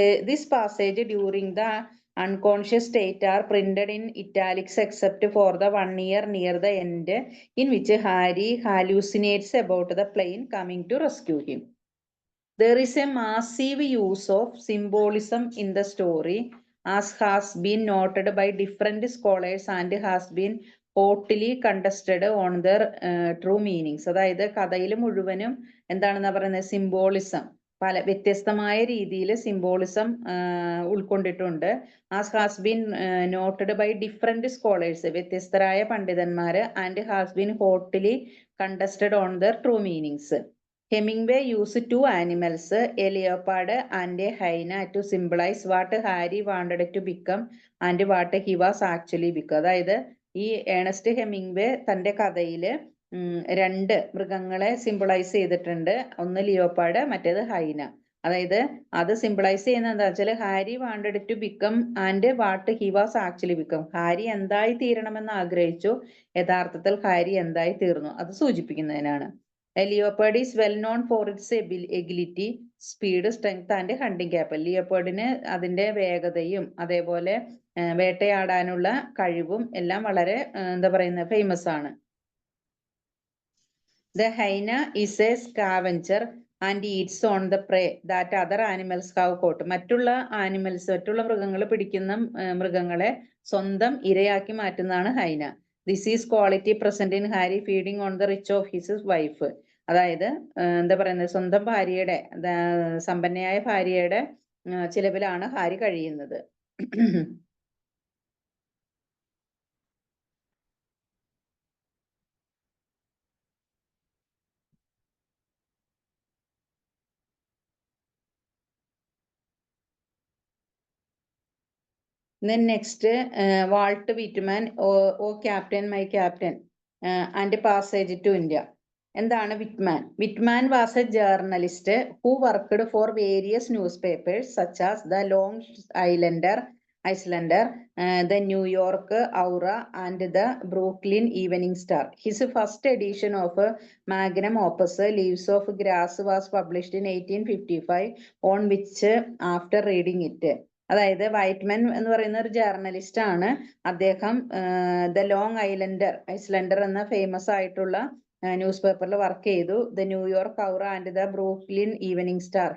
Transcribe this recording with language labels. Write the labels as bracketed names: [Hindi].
[English] This passage during the unconscious state are printed in italics except for the one near the end, in which Harry hallucinates about the plane coming to rescue him. There is a massive use of symbolism in the story, as has been noted by different scholars and has been hotly contested on their true meanings. [Malayalam] അതായത് കഥയിൽ മുഴുവനും എന്താണെന്നാ പറയുന്നത്, symbolism, പല വ്യത്യസ്തമായ രീതിയിൽ symbolism ഉൾക്കൊണ്ടിട്ടുണ്ട്. [English] as has been noted by different scholars, [Malayalam] വ്യത്യസ്തരായ പണ്ഡിതന്മാര്, [English] And has been hotly contested on their true meanings. Hemingway used two animals, a leopard and a hyena, to symbolize what Harry wanted to become and what he was actually become. [Malayalam] അതായത് ഈ Ernest Hemingway തന്റെ കഥയില് രണ്ട് മൃഗങ്ങളെ symbolise ചെയ്തിട്ടുണ്ട്. ഒന്ന് leopard, മറ്റേത് ഹൈന. അതായത് അത് സിംബിളൈസ് ചെയ്യുന്നത് എന്താ വെച്ചാൽ [English] Harry wanted to become and what he was actually become. [Malayalam] Harry എന്തായി തീരണമെന്ന് ആഗ്രഹിച്ചു, യഥാർത്ഥത്തിൽ ഹാരി എന്തായി തീർന്നു, അത് സൂചിപ്പിക്കുന്നതിനാണ്. [English] Leopard is well known for its agility, speed, strength and hunting capable. [Malayalam] ലിയോപാഡിന് അതിന്റെ വേഗതയും അതേപോലെ വേട്ടയാടാനുള്ള കഴിവും എല്ലാം വളരെ എന്താ പറയുന്നത് ഫേമസ് ആണ്. [English] The hyena is a scavenger and eats on the prey that other animals have caught. [Malayalam] മറ്റുള്ള മൃഗങ്ങൾ പിടിക്കുന്ന മൃഗങ്ങളെ സ്വന്തം ഇരയാക്കി മാറ്റുന്നതാണ് ഹൈന. [English] This is quality present in Harry feeding on the rich of his wife. [Malayalam] അതായത് എന്താ പറയുന്നത്, സ്വന്തം ഭാര്യയുടെ, സമ്പന്നയായ ഭാര്യയുടെ ചിലവിലാണ് ഹാരി കഴിയുന്നത്. [English] Then next, Walt Whitman, O Captain, My Captain, and Passage to India. [Malayalam] എന്താണ് Whitman? [English] Whitman was a journalist who worked for various newspapers such as the Long Islander, the New York Aura, and the Brooklyn Evening Star. His first edition of magnum opus, Leaves of Grass, was published in 1855, on which, after reading it, [Malayalam] അതായത് Whiteman എന്ന് പറയുന്ന ഒരു journalist ആണ്. അദ്ദേഹം the long ഐസ്ലൻഡർ എന്ന famous ആയിട്ടുള്ള news പേപ്പറിൽ work ചെയ്തു. The New York ഔറ and the Brooklyn evening star.